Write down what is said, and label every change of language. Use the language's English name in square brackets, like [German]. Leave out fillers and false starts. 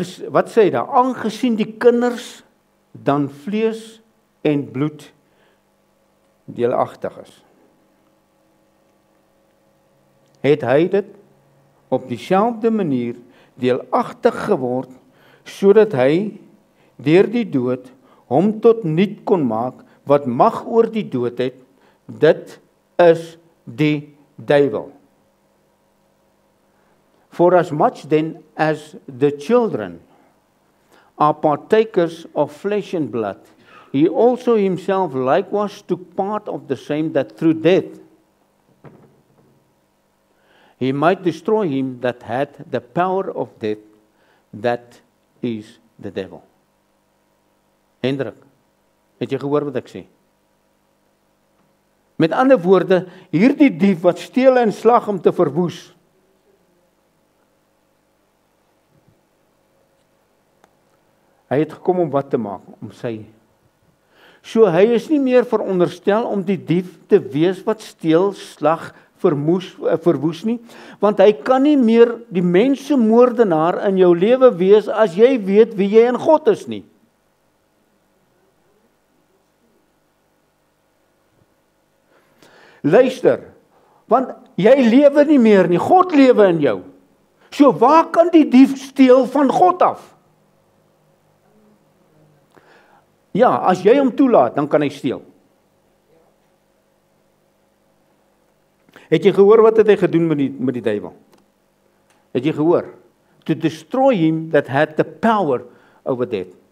[Afrikaans] Wat sê hy daar? Aangesien die kinders dan vlees en bloed deelagtig is, het hy dit op dieselfde manier deelagtig geword, sodat hy deur die dood hom tot niet kon maak, wat mag oor die dood het, dit is die duiwel. [English] For as much then as the children are partakers of flesh and blood, he also himself likewise took part of the same, that through death he might destroy him that had the power of death, that is the devil. [Afrikaans] Hendrik, het jy gehoor wat ek sê? Met ander woorde, hierdie dief wat steel en slag om te verwoes, hy het gekom om wat te maak? Om sy. So hy is nie meer veronderstel om die dief te wees wat steel, slag, verwoes nie, want hy kan nie meer die mensemoordenaar in jou lewe wees as jy weet wie jy in God is nie. Luister, want jy lewe nie meer nie, God lewe in jou. So waar kan die dief steel van God af? Ja, as jy hom toelaat, dan kan hy steel. Het jy gehoor wat het hy gedoen met die duiwel? Het jy gehoor? [English] To destroy him that had the power over death.